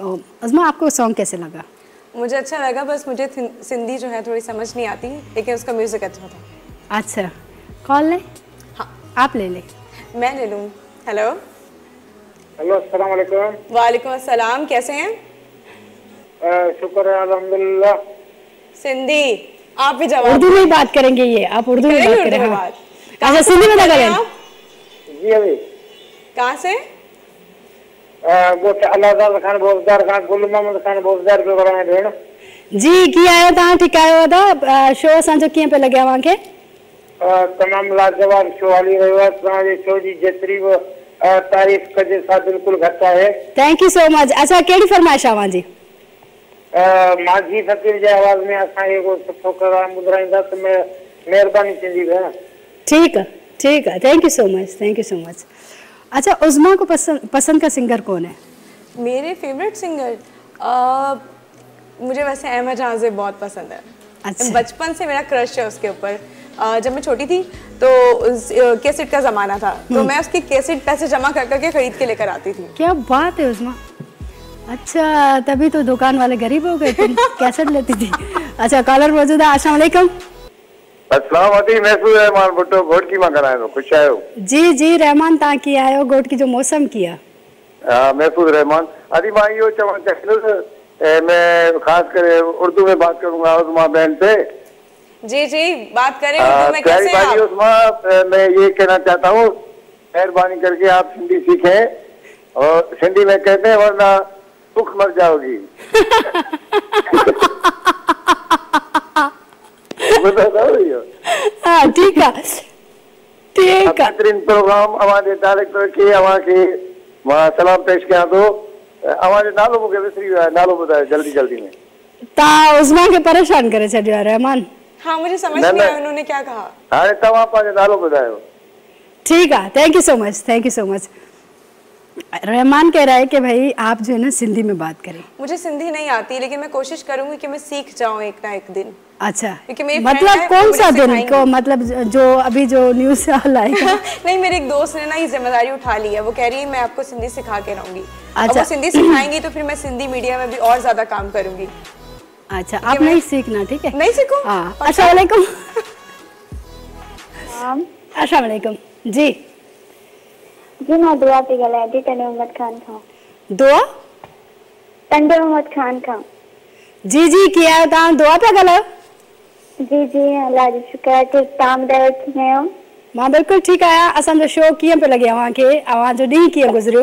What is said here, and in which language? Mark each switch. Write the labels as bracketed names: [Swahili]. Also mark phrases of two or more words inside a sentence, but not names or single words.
[Urdu] عصمہ، آپ کو سانگ کیسے لگا? مجھے اچھا لگا، بس مجھے سندھی جو ہے تھوڑی سمجھ نہیں آتی، لیکن اس کا میوزک اچھا تھا. اچھا، کال لے? ہاں, آپ لے لے. میں لے لوں۔ ہیلو ہیلو, [Arabic] السلام علیکم. وعلیکم السلام, [Urdu] کیسے ہیں? شکر ہے، الحمدللہ. سندھی، آپ بھی جواب. اردو میں ہی بات کریں گے، یہ آپ اردو میں بات کریں. ہاں۔ اچھا، سندھی میں لگا لیں. جی ابھی کہاں سے? [Sindhi] وو الادار خان بولدار خان گل محمد خان بولدار پي براءِ ڀيڻ. جي، ڪي آيو تا؟ ٺيڪ آيو دا. شو اسان جو ڪيئن پيو لڳي اوهان کي? تمام لاجواب شو هلي رهيو آهي. توهانجي شو جي جيتري به تعريف ڪجي سا بلڪل گهٽ آهي. [English] Thank you so much. [Sindhi] اڇا، ڪهڙي فرمائش اوهان جي? ماجهي فقير جي آواز ۾ اسان کي ڪو سٺو پروگرام ٻڌائيندا ته مهرباني ٿيندي ڀيڻ. [Urdu] ٹھیک ہے، ٹھیک ہے, [English] Thank you so much, thank you so much. [Urdu] اچھا، عصمہ کو پسند کا سنگر کون ہے? میرے فیورٹ سنگر مجھے ویسے احمد حاضر بہت پسند ہے. اچھا. بچپن سے میرا کرش ہے اس کے اوپر۔ جب میں چھوٹی تھی تو کیسٹ کا زمانہ تھا، تو میں اس کی کیسٹ پیسے جمع کر کرکے خرید کے لے کر آتی تھی. کیا بات ہے عصمہ. اچھا، تبھی تو دکان والے غریب ہو گئے، تم کیسٹ لیتی تھی. اچھا، کالر موجود ہے. [Arabic] السلام علیکم. السلام علیکم. [Sindhi] محسوس رحمان ڀٽو گهوٽڪي مان ڪرايو، خوش آيو? جي جي، رحمان تا ڪي آيو، گهوٽڪي جو موسم ڪيئن. محسوس رحمان. ابهي مان يو چوڻ چاهيان, [Urdu] میں خاص کر اردو میں بات کروں گا عصمہ بہن سے. جی جی، بات کریں اردو میں۔ کیسے ہیں آپ? عصمہ، میں یہ کہنا چاہتا ہوں، مہربانی کرکے آپ سندھی سیکھیں، اور سندھی میں کہتے ہیں ورنہ بھوک مر جاؤ گی. ہاں، ٹھیک ہے، ٹھیک ہے. بہترین پروگرام ہمارے ڈائریکٹر [Sindhi] کي کي مان سلام پيش ڪيا تو همارے نالو مجهي وسري ويو آهي، نالو ٻڌايو جلدي جلدي ۾. تا عصمه کي پريشان ڪري ڇڏيو آهي رحمان. [Urdu] ہاں، مجھے سمجھ نہیں آیا انہوں نے کیا کہا. [Sindhi] هاڻي توهان پنهنجو نالو ٻڌايو. [Urdu] ٹھیک ہے, [English] Thank you so much, thank you so much. [Urdu] رحمان کہہ رہا ہے کہ بھائی آپ جو ہے نا سندھی میں بات کریں. مجھے سندھی نہیں آتی، لیکن میں کوشش کروں گی کہ میں سیکھ جاؤں ایک نہ ایک دن. اچھا, کیونکہ میری مطلب کون سا دن کو، مطلب جو ابھی جو نیوز آئے گا? نہیں، میرے ایک دوست نے نا یہ ذمہ داری اٹھا لی ہے۔ وہ کہہ رہی ہے میں آپ کو سندھی سکھا کے رہوں گی. اچھا. وہ سندھی سکھائیں گی تو پھر میں سندھی میڈیا میں بھی اور زیادہ کام کروں گی. اچھا، آپ نہیں سیکھنا، ٹھیک ہے? نہیں سیکھوں? ہاں. [Arabic] السلام علیکم۔ السلام علیکم. [Urdu] جی [Sindhi] جي، مان دعا ٿي ڳالهايان ٿي ٽنڊي محمد خان کان. دعا? ٽنڊي محمد خان کان. جي جي ڪيا توهان دعا پيا ڳالهايو? جي جي الله جو شڪر آهي ٺيڪ توهان ٻڌايو ڪيئن آهيو? مان بلڪل ٺيڪ آهيان۔ اسانجو شو ڪيئن پيو لڳي اوهانکي? اوهانجو ڏينهن ڪيئن گذريو?